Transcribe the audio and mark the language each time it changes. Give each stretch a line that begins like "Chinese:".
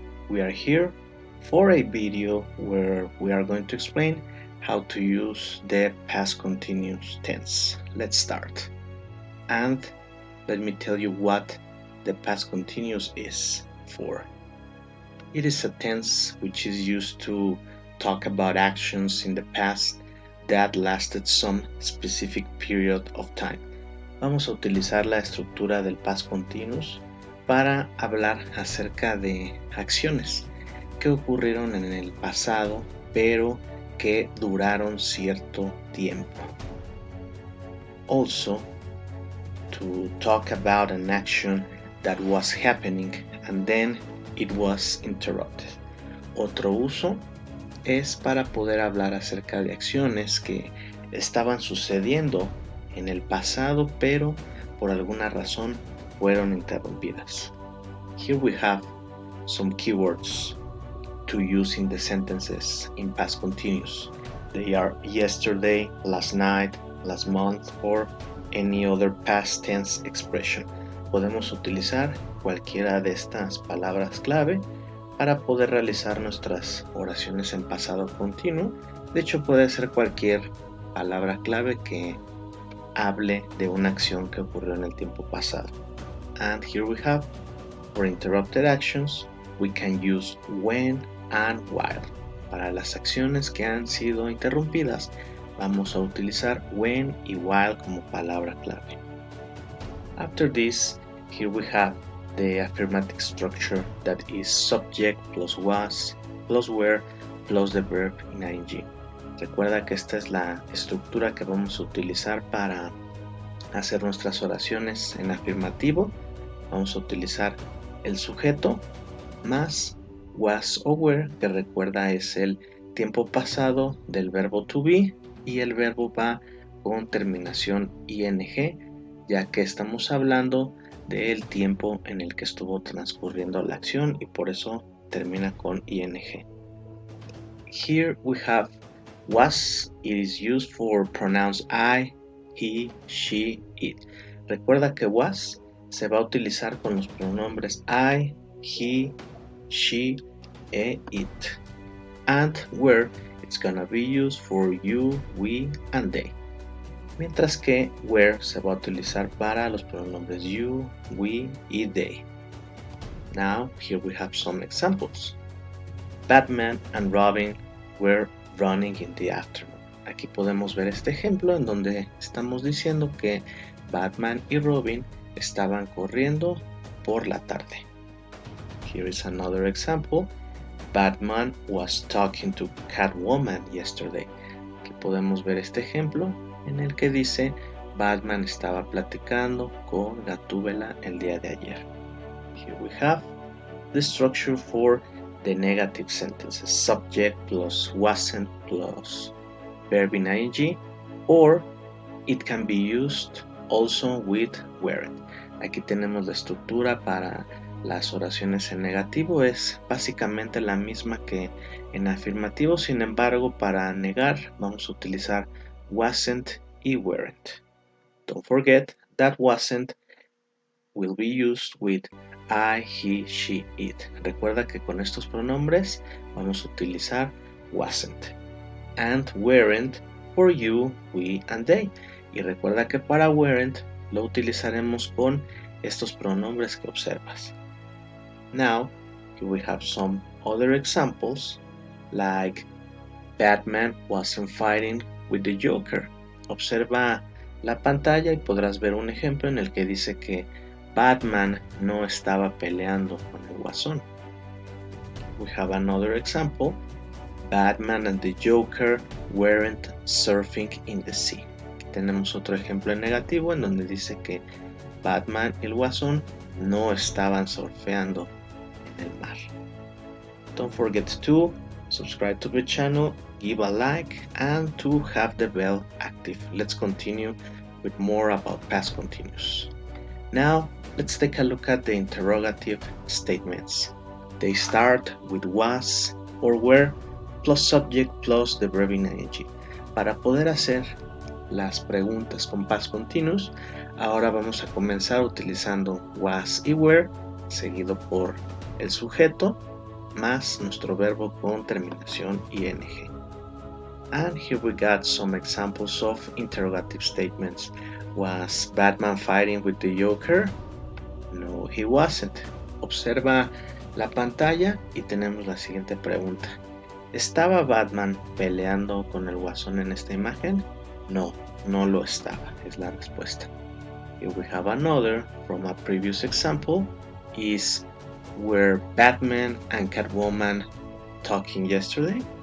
English: We are here for a video where we are going to explain how to use the past continuous tense. Let's start. And let me tell you what the past continuous is for. It is a tense which is used to talk about actions in the past that lasted some specific period of time.
Spanish: Vamos a utilizar la estructura del past continuous para hablar acerca de acciones que ocurrieron en el pasado pero que duraron cierto tiempo.
English: Also, to talk about an action that was happening and then it was interrupted.
Spanish: Otro uso es para poder hablar acerca de acciones que estaban sucediendo en el pasado pero por alguna razón fueron interrumpidas.
English: Here we have some keywords to use in the sentences in past continuous. They are yesterday, last night, last month or any other past tense expression.
Spanish: Podemos utilizar cualquiera de estas palabras clave para poder realizar nuestras oraciones en pasado continuo. De hecho, puede ser cualquier palabra clave que hable de una acción que ocurrió en el tiempo pasado.
English: And here we have, for interrupted actions, we can use when and while.
Spanish: Para las acciones que han sido interrumpidas, vamos a utilizar when y while como palabra clave.
English: After this, here we have the affirmative structure that is subject plus was plus were plus the verb in ing.
Spanish: Recuerda que esta es la estructura que vamos a utilizar para hacer nuestras oraciones en afirmativo. Vamos a utilizar el sujeto más was o were, que recuerda es el tiempo pasado del verbo to be, y el verbo va con terminación ing, ya que estamos hablando del tiempo en el que estuvo transcurriendo la acción y por eso termina con ing.
English: Here we have was. It is used for pronouns I, he, she, it.
Spanish: Recuerda que was se va a utilizar con los pronombres I, he, she, it.
English: And were, it's gonna be used for you, we, and they.
Spanish: Mientras que were se va a utilizar para los pronombres you, we, y they.
English: Now, here we have some examples. Batman and Robin were running in the afternoon.
Spanish: Aquí podemos ver este ejemplo en donde estamos diciendo que Batman y Robin estaban corriendo por la tarde.
English: Here is another example. Batman was talking to Catwoman yesterday.
Spanish: Aquí podemos ver este ejemplo en el que dice Batman estaba platicando con Gatúbela el día de ayer.
English: Here we have the structure for the negative sentences, subject plus wasn't plus verb in ing, or it can be used also with weren't.
Spanish: Aquí tenemos la estructura para las oraciones en negativo, es básicamente la misma que en afirmativo, sin embargo para negar vamos a utilizar wasn't y weren't.
English: Don't forget that wasn't will be used with I, he, she, it.
Spanish: Recuerda que con estos pronombres vamos a utilizar wasn't.
English: And weren't for you, we, and they.
Spanish: Y recuerda que para weren't lo utilizaremos con estos pronombres que observas.
English: Now, here we have some other examples, like Batman wasn't fighting with the Joker.
Spanish: Observa la pantalla y podrás ver un ejemplo en el que dice que Batman no estaba peleando con el Guasón.
English: We have another example. Batman and the Joker weren't surfing in the sea.
Spanish: Aquí tenemos otro ejemplo en negativo en donde dice que Batman y el Guasón no estaban surfeando en el mar.
English: Don't forget to subscribe to the channel, give a like, and to have the bell active. Let's continue with more about past continuous. Now, let's take a look at the interrogative statements. They start with was or were plus subject plus the verb in ing.
Spanish: Para poder hacer las preguntas con past continuous. Ahora vamos a comenzar utilizando was y were, seguido por el sujeto, más nuestro verbo con terminación ing.
English: And here we got some examples of interrogative statements. Was Batman fighting with the Joker? No, he wasn't.
Spanish: Observa la pantalla y tenemos la siguiente pregunta. ¿Estaba Batman peleando con el Guasón en esta imagen? No, no lo estaba, es la respuesta.
English: Here we have another from a previous example. Is were Batman and Catwoman talking yesterday?